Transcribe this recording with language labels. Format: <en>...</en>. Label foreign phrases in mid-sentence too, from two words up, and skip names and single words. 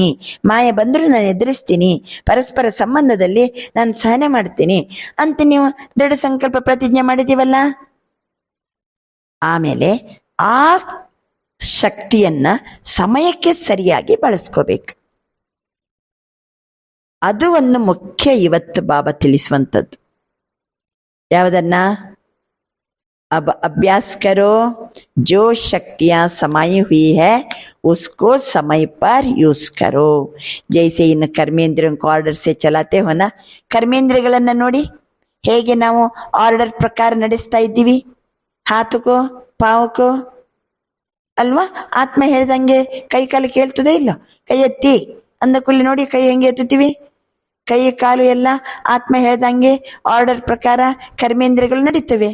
<kn>ಮಾಯೆ ಬಂದರೂ ನಾನು ಎದುರಿಸ್ತೀನಿ, ಪರಸ್ಪರ ಸಂಬಂಧದಲ್ಲಿ ನಾನು ಸಹನೆ ಮಾಡ್ತೀನಿ ಅಂತ ನೀವು ದೃಢ ಸಂಕಲ್ಪ ಪ್ರತಿಜ್ಞೆ ಮಾಡಿದೀವಲ್ಲ. ಆಮೇಲೆ ಆ ಶಕ್ತಿಯನ್ನ ಸಮಯಕ್ಕೆ ಸರಿಯಾಗಿ ಬಳಸ್ಕೋಬೇಕು. ಅದು ಒಂದು ಮುಖ್ಯ ಇವತ್ತು ಬಾಬಾ ತಿಳಿಸುವಂಥದ್ದು. ಯಾವುದನ್ನ?</kn> <hi>अब अभ्यास करो, जो शक्तियां समाई हुई है उसको समय पर यूज करो. जैसे इन कर्मेंद्रियों को ऑर्डर से चलाते हो ना,</hi> <kn>कर्मेंद्रियಗಳನ್ನ ನೋಡಿ ಹೇಗೆ ನಾವು ಆರ್ಡರ್ ಪ್ರಕಾರ ನಡೆಸ್ತಾ ಇದ್ದೀವಿ.</kn> <hi>हाथ को पाँव को</hi> <kn>ಅಲ್ವಾ? ಆತ್ಮ ಹೇಳ್ದಂಗೆ ಕೈ ಕಾಲು ಕೇಳ್ತದೆ ಇಲ್ಲ? ಕೈ ಎತ್ತಿ ಅಂದ ಕೂಡಲೇ ನೋಡಿ ಕೈ ಹೆಂಗೆ ಎತ್ತುತ್ತೀವಿ, ಕೈ ಕಾಲು ಎಲ್ಲ ಆತ್ಮ ಹೇಳ್ದಂಗೆ ಆರ್ಡರ್ ಪ್ರಕಾರ ಕರ್ಮೇಂದ್ರಿಯಗಳು ನಡೀತವೆ.</kn>